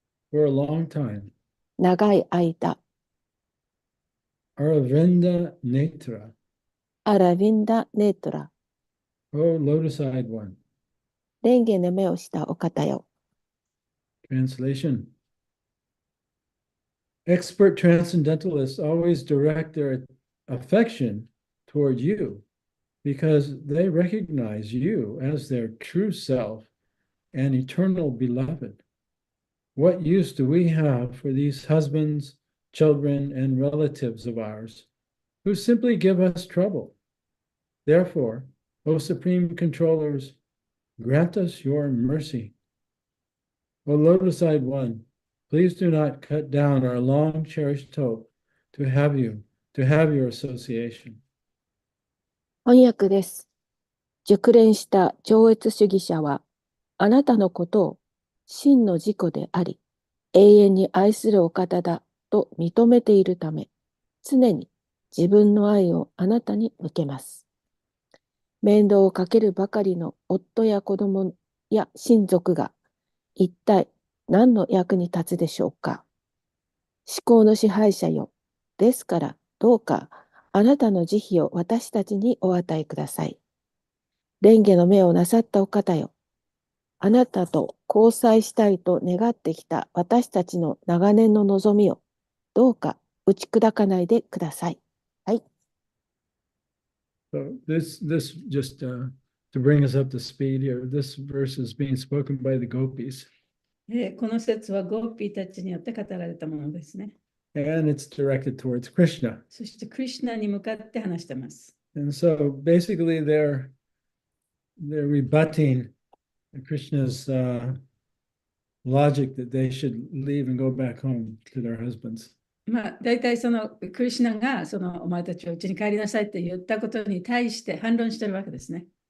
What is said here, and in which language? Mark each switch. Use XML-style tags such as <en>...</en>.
<en>for a long time.</en> <ja>長い間</ja> <sa>Aravinda Netra,</sa> <ja>アラビンダ・ネートラ</ja> <en>O lotus-eyed one.</en> <ja>蓮華の目をしたお方よ</ja> <en>Translation. Expert transcendentalists always direct their affection toward you because they recognize you as their true self and eternal beloved. What use do we have for these husbands, children, and relatives of ours who simply give us trouble? Therefore, O Supreme Controllers, grant us your mercy. O lotus-eyed one, please do not cut down our long-cherished hope to have your association.</en> <ja>翻訳です。熟練した超越主義者は、あなたのことを真の自己であり、永遠に愛するお方だと認めているため、常に自分の愛をあなたに向けます。面倒をかけるばかりの夫や子供や親族が、一体何の役に立つでしょうか。至高の支配者よ。ですから、どうかあなたの慈悲を私たちにお与えください。蓮華の目をなさったお方よ。あなたと交際したいと願ってきた私たちの長年の望みをどうか打ち砕かないでください。はい。</ja> <en>So this just to bring us up to speed here, this verse is being spoken by the gopis.</en> <ja>この説はゴーピーたちによって語られたものですね。</ja> <en>And it's directed towards Krishna.</en> <ja>そしてクリシュナに向かって話してます。</ja> <en>And so basically they're rebutting Krishna's logic that they should leave and go back home to their husbands.</en> <ja>大体そのクリシュナがお前たちはうちに帰りなさいって言ったことに対して反論してるわけですね。</ja>